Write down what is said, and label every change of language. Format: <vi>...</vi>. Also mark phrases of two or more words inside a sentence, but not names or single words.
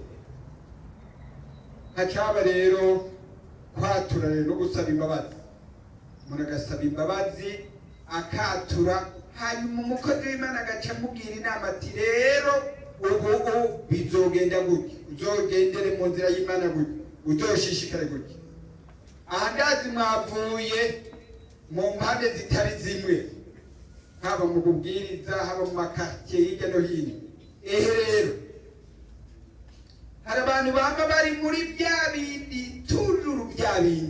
<rn>Hacaba rero kwatura rero no gusaba imbabazi. Umuntu agasaba imbabazi akatura, hanyuma umukozi w'Imana agaca amubwira inama ati rero ubu bizogenda gutya, uzogendere mu nzira y'Imana gutya, uzoshishikare gutya. Aha ndazi mwavuye mu mpande zitari zimwe, haba mu kubwiriza, haba mu makaritsiye hirya no hino. Rero hari abantu baba bari muri bya bindi, tujuru bya bindi.</rn>